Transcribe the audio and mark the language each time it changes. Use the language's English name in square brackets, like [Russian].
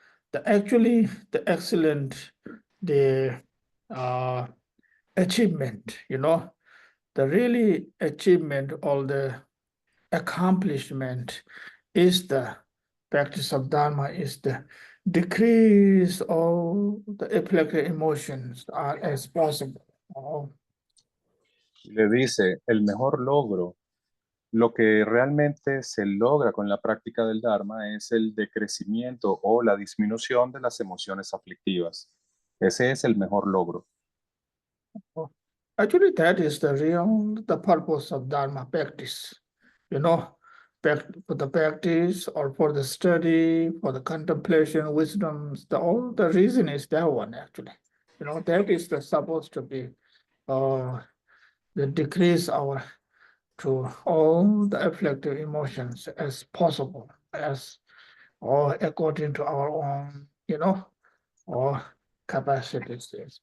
[English] The excellent, the uh, achievement, the really achievement or the accomplishment is the practice of Dharma, is the decrease all the applicable emotions as possible. Oh, [Spanish] Y le dice, el mejor logro, lo que realmente se logra con la práctica del Dharma es el decrecimiento o la disminución de las emociones aflictivas. Ese es el mejor logro. oh. [English] Actually, that is the purpose of Dharma practice. You know, for the practice or for the study, for the contemplation, wisdom, all the reason is that one actually. That is supposed to be the decrease our to all the afflictive emotions as possible, as or according to our own, or capacities.